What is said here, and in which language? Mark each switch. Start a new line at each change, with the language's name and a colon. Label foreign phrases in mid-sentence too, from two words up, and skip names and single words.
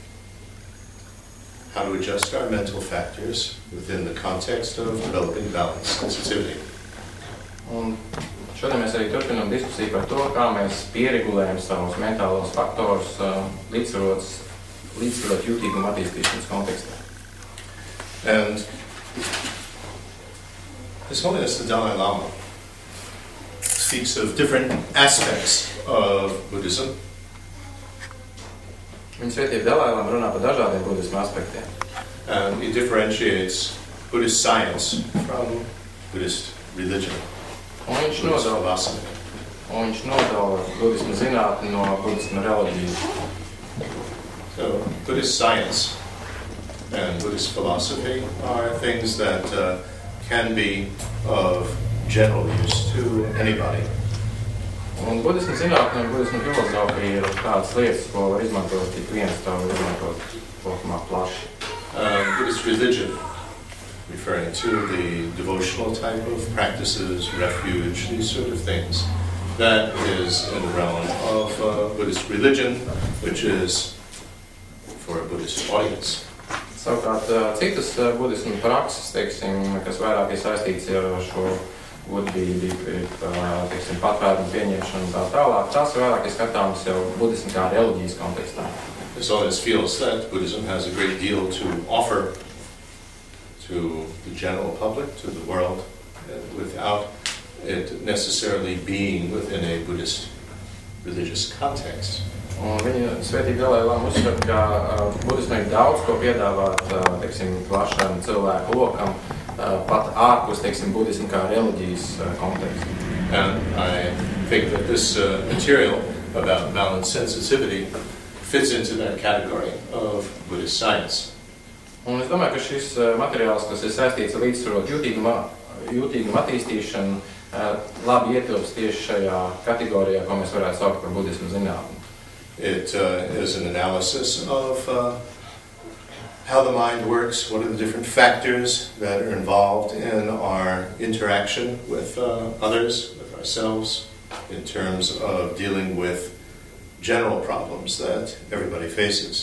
English: how to adjust our mental factors within the context of developing balanced sensitivity.
Latvian: Un Šodien mēs arī turpinām diskusiju par to, kā mēs pieregulējam savus mentālos faktorus līdzsvarot jūtīgumu attīstīšanas kontekstā.
English: And His Holiness the Dalai Lama speaks of different aspects of Buddhism.
Latvian: Viņa svētība Dalai Lama runā par dažādiem budisma aspektiem.
English: And he differentiates Buddhist science from Buddhist religion, Buddhist philosophy.
Latvian: Un viņš nodala budisma zinātni no budisma reliģijas.
English: So Buddhist science and Buddhist philosophy are things that can be of general use to anybody.
Latvian: Un budisma zinātne un budisma filozofija ir tādas lietas, ko var izmantot tik viens, tā var izmantot kopumā plaši.
English: Buddhist religion, referring to the devotional type of practices, refuge, these sort of things. That is in the realm of Buddhist religion, which is for a Buddhist audience.
Latvian: Savukārt citas budisma prakses, teiksim, kas vairāk ir saistīts ar šo godīgi, teiksim, patvērumu pieņemšanu un tā tālāk, tās vairāk ir skatāmas jau budisma kā reliģijas kontekstā.
English: His Holiness feels that Buddhism has a great deal to offer to the general public, to the world, without it necessarily being within a Buddhist religious context.
Latvian: Un viņa svētība Dalai Lama uzskata, ka budismam ir daudz ko piedāvāt, teiksim, plašam cilvēku lokam, pat ārpus, teiksim, budismu kā reliģijas kontekstu.
English: And I think that this material about balanced sensitivity fits into that category of Buddhist science.
Latvian: Un es domāju, ka šis materiāls, kas ir saistīts ar līdzsvarot jūtīgumu attīstīšanu, labi ietilpst tieši šajā kategorijā, ko mēs varētu saukt par budismu zinātni.
English: It is an analysis of how the mind works, what are the different factors that are involved in our interaction with others, with ourselves, in terms of dealing with general problems that everybody faces.